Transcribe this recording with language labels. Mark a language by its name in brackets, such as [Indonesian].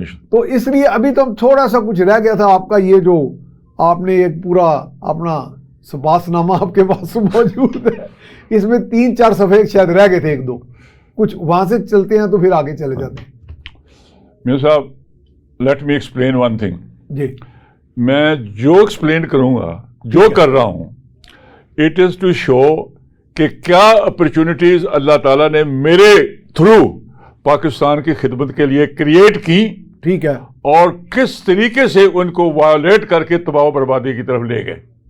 [Urdu] تو اس لیے ابھی تو تھوڑا سا کچھ رہ گیا تھا آپ کا، یہ جو آپ نے ایک پورا اپنا سپاس نامہ آپ کے پاس موجود ہے، اس میں 3-4 صفحے شاید رہ گئے تھے، ایک دو کچھ وہاں سے چلتے ہیں تو پھر آگے چلے جاتے ہیں. [English] میاں صاحب let me explain one thing. [Urdu] جی میں جو ایکسپلین کروں گا، جو کر رہا ہوں، [English] it is to show [Urdu] کہ کیا اپرچونٹیز اللہ تعالیٰ نے میرے تھرو پاکستان کی خدمت کے لیے کریٹ کی، ٹھیک ہے، اور کس طریقے سے ان کو وائلیٹ کر کے تباہ و بربادی کی طرف لے گئے.